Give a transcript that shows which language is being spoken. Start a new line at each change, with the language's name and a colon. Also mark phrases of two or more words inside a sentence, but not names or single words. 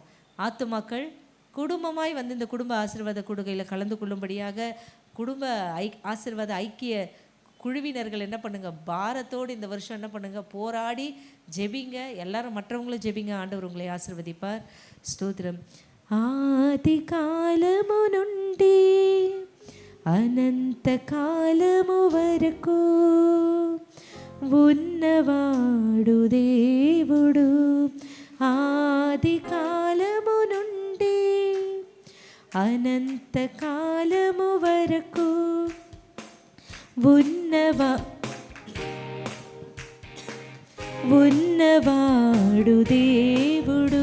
Tamil: ஆத்துமாக்கள் குடும்பமாய் இந்த குடும்ப ஆசீர்வாத கூடுகையில் கலந்து கொள்ளும்படியாக, குடும்ப ஆசீர்வாத ஐக்கிய குழுவினர்கள் என்ன பண்ணுங்க, பாரத்தோடு இந்த வருஷம் என்ன பண்ணுங்க, போராடி ஜெபிங்க. எல்லாரும் மற்றவங்களும் ஜெபிங்க. ஆண்டவர் உங்களை ஆசீர்வதிப்பார். ஸ்தோத்திரம்.
Telugu: ఆది కాలము నుండి అనంత కాలము వరకు ఉన్నవాడు దేవుడు. ఆది కాలము నుండి అనంత కాలము వరకు ఉన్నవాడు దేవుడు.